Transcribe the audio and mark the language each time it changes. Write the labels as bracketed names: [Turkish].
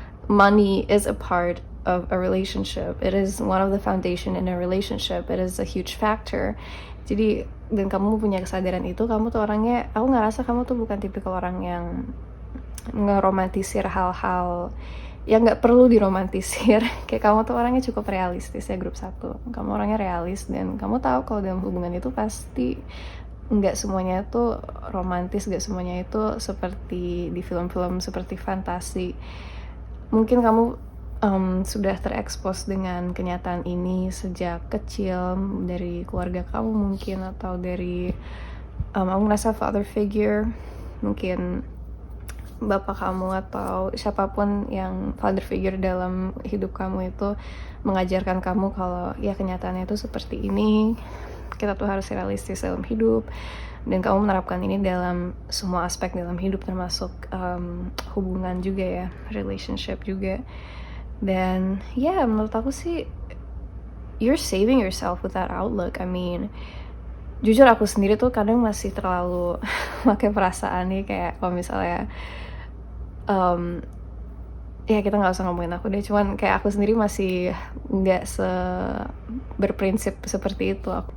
[English] Money is a part of a relationship. It is one of the foundation in a relationship. It is a huge factor. [Indonesian] Jadi, dan kamu punya kesadaran itu, kamu tuh orangnya, aku ngerasa kamu tuh bukan tipikal orang yang ngeromantisir hal-hal yang nggak perlu diromantisir. Kayak kamu tuh orangnya cukup realistis ya, grup 1. Kamu orangnya realis, dan kamu tahu kalau dalam hubungan itu pasti nggak semuanya itu romantis, nggak semuanya itu seperti di film-film, seperti fantasi. Mungkin kamu sudah terekspos dengan kenyataan ini sejak kecil, dari keluarga kamu mungkin, atau dari aku ngerasa father figure, mungkin bapak kamu atau siapapun yang father figure dalam hidup kamu itu mengajarkan kamu kalau ya kenyataannya itu seperti ini, kita tuh harus realistis dalam hidup, dan kamu menerapkan ini dalam semua aspek dalam hidup, termasuk hubungan juga ya, relationship juga. Dan ya menurut aku sih [English] you're saving yourself with that outlook. [Indonesian] I mean, jujur aku sendiri tuh kadang masih terlalu pakai perasaan nih, kayak kalau misalnya ya kita nggak usah ngomongin aku deh, cuman kayak aku sendiri masih nggak berprinsip seperti itu.